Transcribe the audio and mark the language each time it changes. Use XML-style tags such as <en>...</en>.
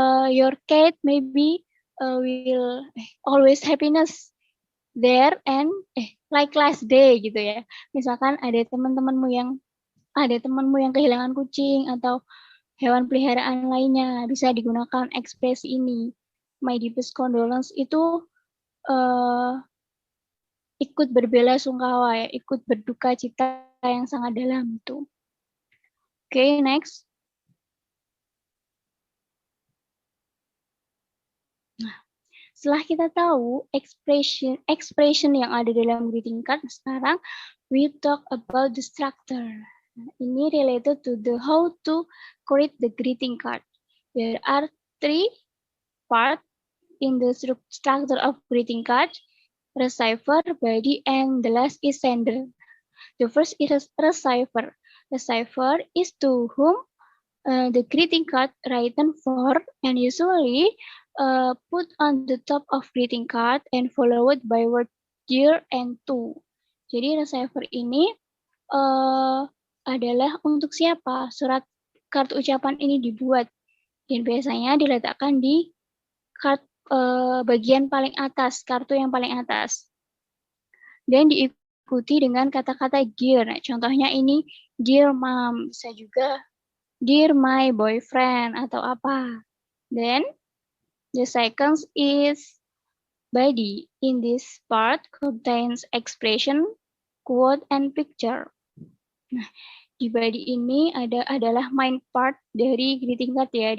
<en>Your cat maybe will always happiness there and like last day gitu ya.</en> <id>Misalkan ada temanmu yang kehilangan kucing atau hewan peliharaan lainnya, bisa digunakan ekspresi ini.</id> <en>My deepest condolence</en> <id>itu ikut berbelasungkawa ya, ikut berduka cita yang sangat dalam itu.</id> <en>Okay, next.</en> <id>Nah, setelah kita tahu expression yang ada dalam greeting card, sekarang</id> <en>we talk about the structure. Ini related to the how to create the greeting card. There are 3 parts in the structure of greeting card: receiver, body, and the last is sender. The first is receiver. Receiver is to whom the greeting card written for, and usually put on the top of greeting card and followed by word dear and to.</en> <id>Jadi receiver ini adalah untuk siapa surat kartu ucapan ini dibuat, dan biasanya diletakkan di bagian paling atas, kartu yang paling atas, dan diikuti dengan kata-kata dear. Nah, contohnya ini dear mom, bisa juga dear my boyfriend atau apa.</id> <en>Then the second is body. In this part contains expression, quote, and picture.</en> <id>Nah, di body ini adalah</id> <en>main part</en> <id>dari greeting card ya.</id>